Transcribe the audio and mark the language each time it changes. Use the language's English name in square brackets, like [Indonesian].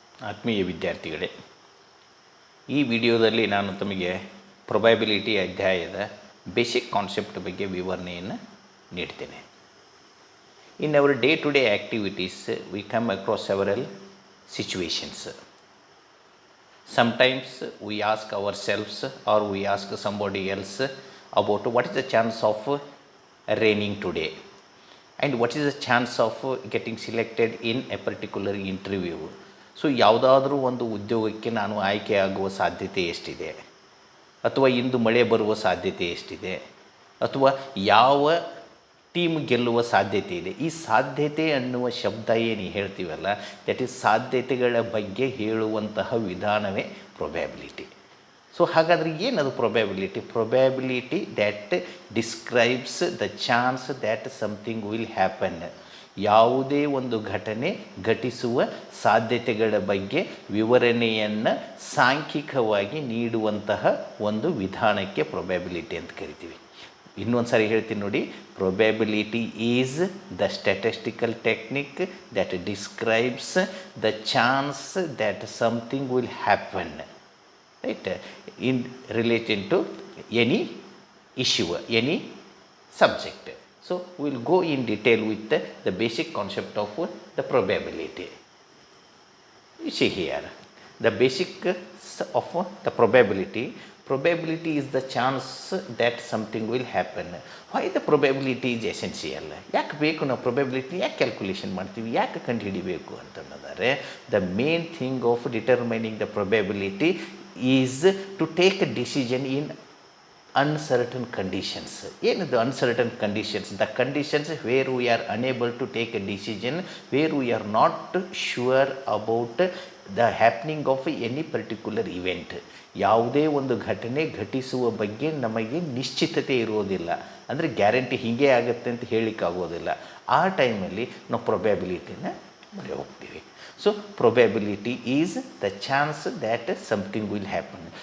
[Kannada] ಆತ್ಮೀಯ ವಿದ್ಯಾರ್ಥಿಗಳೇ, ಈ ವಿಡಿಯೋದಲ್ಲಿ ನಾನು ತಮಗೆ ಪ್ರೊಬ್ಯಾಬಿಲಿಟಿ ಅಧ್ಯಾಯದ ಬೇಸಿಕ್ ಕಾನ್ಸೆಪ್ಟ್ ಬಗ್ಗೆ ವಿವರಣೆಯನ್ನು ನೀಡ್ತೇನೆ. [English] In our day to day activities we come across several situations. Sometimes we ask ourselves or we ask somebody else about what is the chance of raining today and what is the chance of getting selected in a particular interview. [Kannada] So ಯಾವುದಾದ್ರೂ ಒಂದು ಉದ್ಯೋಗಕ್ಕೆ ನಾನು ಆಯ್ಕೆಯಾಗುವ ಸಾಧ್ಯತೆ ಎಷ್ಟಿದೆ, ಅಥವಾ ಇಂದು ಮಳೆ ಬರುವ ಸಾಧ್ಯತೆ ಎಷ್ಟಿದೆ, ಅಥವಾ ಯಾವ ಟೀಮ್ ಗೆಲ್ಲುವ ಸಾಧ್ಯತೆ ಇದೆ. ಈ ಸಾಧ್ಯತೆ ಅನ್ನುವ ಶಬ್ದ ಏನು ಹೇಳ್ತೀವಲ್ಲ, [English] that is [Kannada] ಸಾಧ್ಯತೆಗಳ ಬಗ್ಗೆ ಹೇಳುವಂತಹ ವಿಧಾನವೇ ಪ್ರೊಬ್ಯಾಬಿಲಿಟಿ. ಸೊ ಹಾಗಾದರೆ ಏನದು [English] Probability? Probability that describes the chance that something will happen. [Kannada] ಯಾವುದೇ ಒಂದು ಘಟನೆ ಘಟಿಸುವ ಸಾಧ್ಯತೆಗಳ ಬಗ್ಗೆ ವಿವರಣೆಯನ್ನು ಸಾಂಖ್ಯಿಕವಾಗಿ ನೀಡುವಂತಹ ಒಂದು ವಿಧಾನಕ್ಕೆ ಪ್ರೊಬ್ಯಾಬಿಲಿಟಿ ಅಂತ ಕರಿತೀವಿ. ಇನ್ನೊಂದು ಸಾರಿ ಹೇಳ್ತೀನಿ ನೋಡಿ. [English] Probability is the statistical technique that describes the chance that something will happen, right, in related to any issue, any subject. So we will go in detail with the basic concept of the probability. You see here, the basic of the probability. Probability is the chance that something will happen. Why the probability is essential? [Kannada] ಯಾಕೆ ಬೇಕು ನಾವು probability? ಯಾಕೆ calculation ಮಾಡ್ತೀವಿ, ಯಾಕೆ ಕಂಡುಹಿಡಿಬೇಕು ಅಂತಂದರೆ, [English] the main thing of determining the probability is to take a decision in uncertain conditions. [Kannada] ಏನದು [English] uncertain conditions? The conditions where we are unable to take a decision, where we are not sure about the happening of any particular event. [Kannada] ಯಾವುದೇ ಒಂದು ಘಟನೆ ಘಟಿಸುವ ಬಗ್ಗೆ ನಮಗೆ ನಿಶ್ಚಿತತೆ ಇರೋದಿಲ್ಲ, ಅಂದರೆ guarantee ಹೀಗೆ ಆಗುತ್ತೆ ಅಂತ ಹೇಳಿಕ್ಕಾಗೋದಿಲ್ಲ. ಆ ಟೈಮಲ್ಲಿ ನಾವು ಪ್ರೊಬ್ಯಾಬಿಲಿಟಿನ ಮೊರೆ ಹೋಗ್ತೀವಿ. [English] So probability is the chance that something will happen.